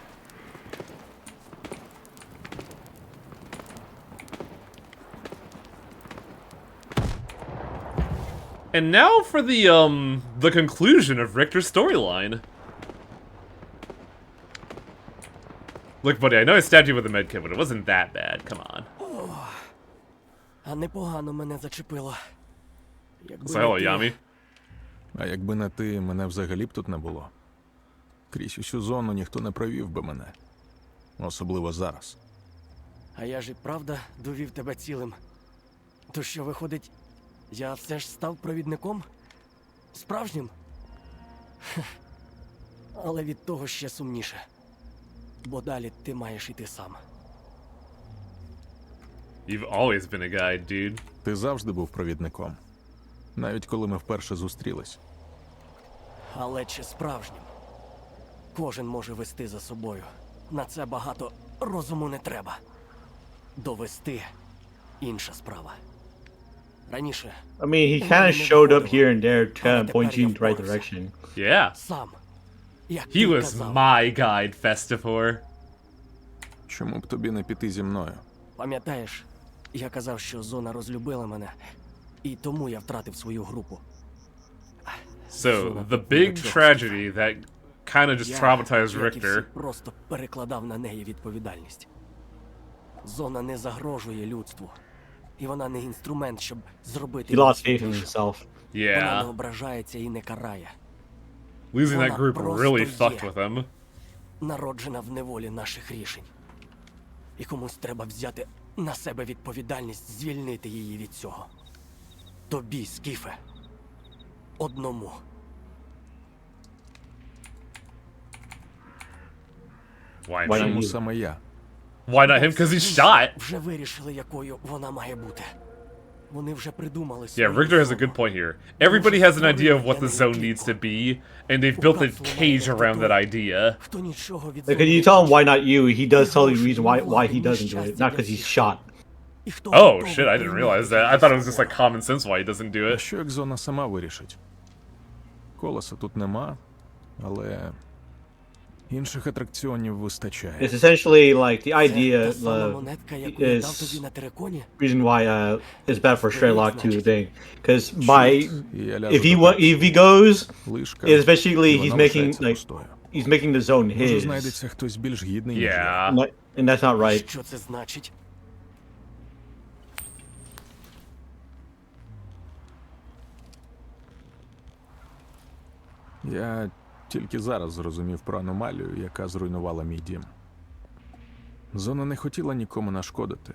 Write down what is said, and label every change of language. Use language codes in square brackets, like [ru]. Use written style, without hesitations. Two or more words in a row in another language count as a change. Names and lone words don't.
[en] And now for the conclusion of Richter's storyline. Look, buddy, I know I stabbed you with a medkit, but it wasn't that bad. Come on. [uk] А непогано мене зачепило. Якби [en] So, hello, [uk] не ти- [en] Yami. [uk] А якби не ти, мене взагалі б тут не було. Крізь усю зону ніхто не провів би мене. Особливо зараз. А я ж і правда довів тебе цілим. То що, виходить, я все ж став провідником? Справжнім? Хех. Але від того ще сумніше. Бо далі ти маєш іти сам. [en] You've always been a guide, dude. [uk] Ти завжди був провідником. Навіть коли ми вперше зустрілись. Але чи справжнім? Кожен може вести за собою. На це багато розуму не треба. Довести – інша справа. Раніше [en] I mean, he kind of showed up here and there, kind of pointing you in the right direction. Yeah. [uk] сам, як [en] He [uk] ти [en] was [uk] казав. [en] my guide, Festifor. [uk] Чому б тобі не піти зі мною? Пам'ятаєш, я казав, що зона розлюбила мене. І тому я втратив свою групу. [en] So, the big tragedy that kind of just traumatized [uk] як і всі, [en] Richter. [uk] просто перекладав на неї відповідальність. Зона не загрожує людству. І вона не інструмент, щоб зробити [en] He [uk] її [en] lost faith in [uk] сильнішим. [en] himself. [uk] Вона не [en] Yeah. [uk] ображається і не карає. [en] Losing that group [uk] просто [en] really [uk] є. [en] fucked with him. [uk] Народжена в неволі наших рішень. І комусь треба взяти на себе відповідальність, звільнити її від цього. Тобі, Скіфе. Одному. [en] Why Why me? not [uk] Чому [en] you? [uk] саме я? [en] Why not him? Because he's shot. [uk] Вже вирішили, якою вона має бути. Вони вже придумали [en] Yeah, [uk] свою [en] Richter has a [uk] зону. [en] good point here. Everybody has an idea of what the zone needs to be, and they've built a cage around that idea. [uk] Хто нічого від [en] Like, [uk] зони [en] can you [uk] не [en] tell him [uk] хоче. [en] why not you? He does tell you the reason why he doesn't do it, not because he's shot. [uk] І хто [en] Oh [uk] готовий [en] shit, I didn't [uk] прийняти [en] realize that. I thought it was just [uk] свого. [en] like common sense why he doesn't do [uk] А [en] it. [uk] що як зона сама вирішить? Колеса тут нема, але інших атракціонів вистачає. [en] It's essentially like the [uk] Це [en] idea [uk] та сама монетка, яку я дав тобі на териконі? [en] reason why it's bad for Sherlock to thing, because by [uk] І я ляжу [en] if he [uk] до [en] if he [uk] першого. [en] goes, [uk] Лишка, [en] it's basically [uk] і [en] he's [uk] вона [en] making [uk] лишається [en] like [uk] пустою. [en] he's making the zone [uk] Може [en] his, [uk] знайдеться хтось більш гідний, ніж я. [en] Yeah. and that's not right. [uk] Що це значить? Я тільки зараз зрозумів про аномалію, яка зруйнувала мій дім. Зона не хотіла нікому нашкодити.